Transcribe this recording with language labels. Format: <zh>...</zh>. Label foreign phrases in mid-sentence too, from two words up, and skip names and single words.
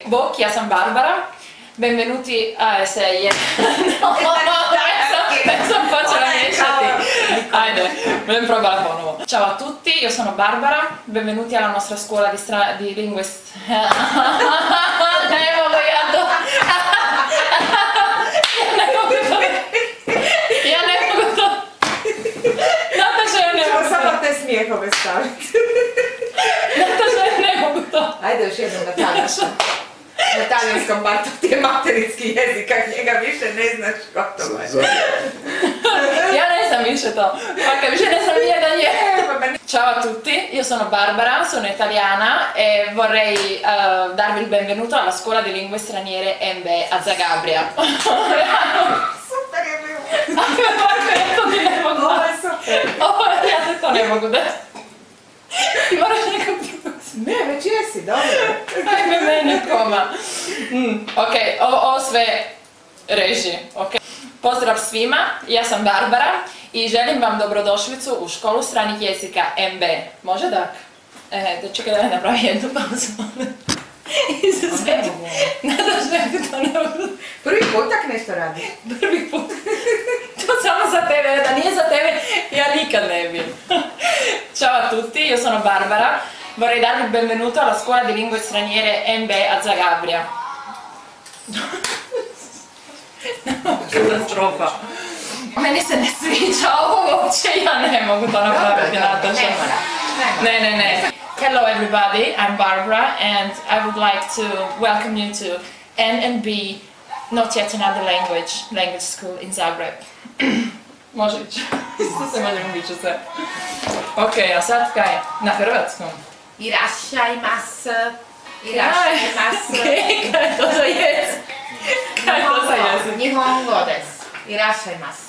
<hr>Bok, ja sam Barabara.</hr> <it>Benvenuti a</it> <hr>sam počela miješati. Ajde, budem probala ponovo.</hr> <it>Ciao a tutti, io sono Barabara. Benvenuti alla nostra scuola di lingue...</it> <hr>Ne mogu ja to... Ja ne mogu to... Nataša, ja ne mogu to... Samo te smijehove staviti. Nataša, ja ne mogu to... Ajde još jednom na talijanskom. Na talijanskom bar to ti je materinski jezik, a njega više ne znaš gotovo je. Ja ne znam više to, perché više ne znam jedan je.</hr> <it>Ciao a tutti, io sono Barabara, sono italiana e vorrei darvi il benvenuto alla scuola di lingue straniere Enbe a Zagabria.</it> <hr>Super je bilo. Ja to ti ne mogu Ovo je super. Ja te to ne mogu da. Ti moraš nekako pripustiti. Ne, već jesi, dobro. Ajme mene koma. Ok, ovo sve reži, ok. Pozdrav svima, ja sam Barabara i želim vam dobrodošlicu u školu stranih jezika Enbe. Može da? Čekaj da napravim jednu pauzu. Nadaš da to ne mogu. Prvi put tak nešto radi. Prvi put. To samo za tebe, da nije za tebe, ja nikad ne bi.</hr> <it>Ciao a tutti, io sono Barabara. Vorrei darvi il benvenuto alla scuola di lingue straniere Enbe a Zagabria.</it> <hr>Katastrofa. Meni se ne sviđa ovo uopće, ja ne mogu to napraviti, Nataša. Ne.</hr> <en>Hello everybody, I'm Barabara and I would like to welcome you to Enbe Not Yet Another Language School in Zagreb.</en> <hr>Može ići. Isto se možemo ići sve. Ok, a sad kaj? Na hrvatskom?</hr> <ja>いらっしゃいます。いらっしゃいます.</ja> <hr>Kaj je to za jezik? Kaj je to za jezik?</hr> <ja>日本語です。いらっしゃいます.</ja>